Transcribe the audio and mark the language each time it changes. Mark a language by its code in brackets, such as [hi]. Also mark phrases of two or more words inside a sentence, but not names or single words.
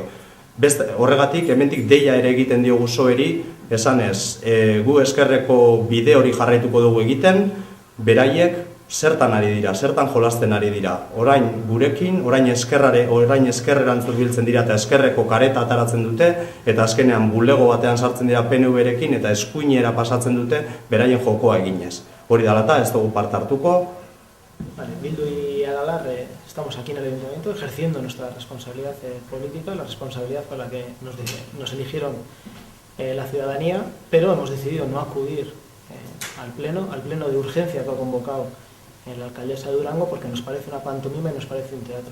[eu] Horregatik, hemendik deia ere egiten diogu soeri, esanez, gu Ezkerreko bide hori jarraituko dugu egiten, beraiek zertan ari dira, zertan jolasten ari dira. Orain gurekin, orain ezkerreran zurbiltzen dira eta Ezkerreko kareta ataratzen dute, eta azkenean bulego batean sartzen dira PNV-rekin eta eskuinera pasatzen dute beraien jokoa eginez. Hori dela eta ez dugu parte hartuko. [es] Bildu y Aralar estamos aquí en el Ayuntamiento ejerciendo nuestra responsabilidad política, la responsabilidad por la que nos eligieron la ciudadanía, pero hemos decidido no acudir al pleno de urgencia que ha convocado la alcaldesa de Durango, porque nos parece una pantomima y nos parece un teatro.